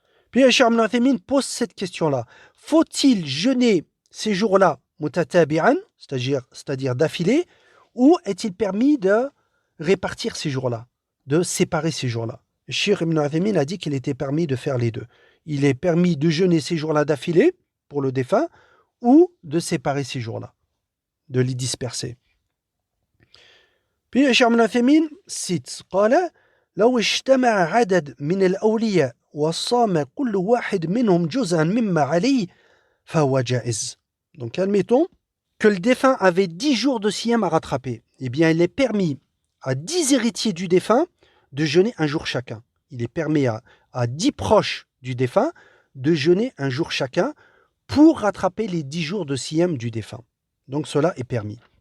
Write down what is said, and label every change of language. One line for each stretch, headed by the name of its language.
French: Puis Cheikh Ibn Uthaymin pose cette question-là. Faut-il jeûner ces jours-là mutatabi'an, c'est-à-dire d'affilée, ou est-il permis de répartir ces jours-là, de séparer ces jours-là? Cheikh Ibn Uthaymin a dit qu'il était permis de faire les deux. Il est permis de jeûner ces jours-là d'affilée pour le défunt ou de séparer ces jours-là, de les disperser. Puis Cheikh Ibn Uthaymin cite
Arabic: قال لو اجتمع عدد من الأولياء وصام كل واحد منهم جزءا مما عليه فهو جائز.
French: Donc admettons que le défunt avait 10 jours de siyam à rattraper. Eh bien, il est permis à 10 héritiers du défunt de jeûner un jour chacun. Il est permis à 10 proches du défunt de jeûner un jour chacun pour rattraper les 10 jours de siyam du défunt. Donc cela est permis.